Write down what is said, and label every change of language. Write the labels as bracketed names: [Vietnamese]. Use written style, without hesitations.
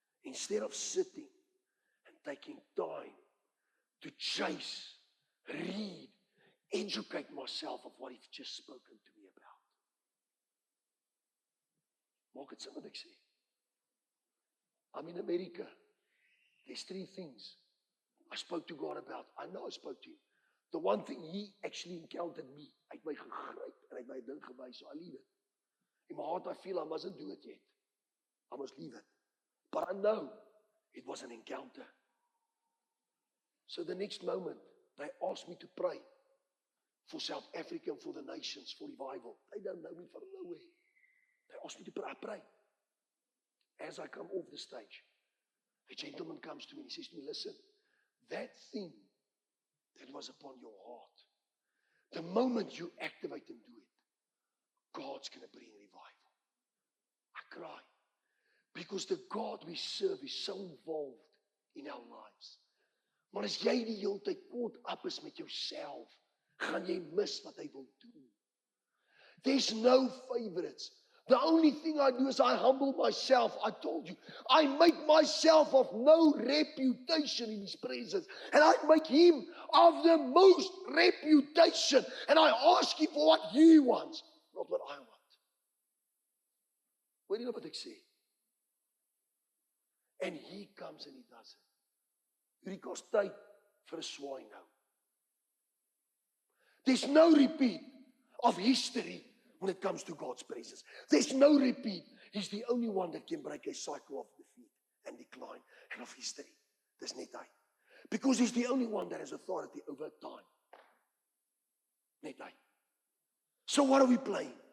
[English] Instead of sitting and taking time to chase, read, educate myself of what he's just spoken to me about. [Afrikaans] Maak het sin wat ek sê? [English] I'm in America. There's 3 things I spoke to God about. I know I spoke to him. The one thing he actually encountered me. [Afrikaans] Hy het my gegryp en hy het my ding gewys, so [English] I leave it. In my heart I feel I mustn't do it yet. I must leave it. But I know it was an encounter. So the next moment, they asked me to pray for South Africa and for the nations, for revival. They don't know me from nowhere. They asked me to pray. I pray. As I come off the stage, a gentleman comes to me and he says to me, listen, that thing that was upon your heart, the moment you activate and do it, God's going to bring revival. I cry. Because the God we serve is so involved in our lives. [Afrikaans] Maar as jy die hele tyd [English] caught up [Afrikaans] is met jouself, gaan jy mis wat hy wil doen. [English] There's no favorites. The only thing I do is I humble myself. I told you, I make myself of no reputation in his presence. And I make him of the most reputation. And I ask him for what he wants, not what I want. [Afrikaans] Weet jy nou wat ek sê? [English] And he comes and he does it. [Afrikaans] Hierdie kos tyd vir 'n swaai nou. [English] There's no repeat of history when it comes to God's presence. There's no repeat. He's the only one that can break a cycle of defeat and decline and of history. [Afrikaans] Dis net hy. [English] Because he's the only one that has authority over time. [Afrikaans] Net hy. [English] So what are we playing?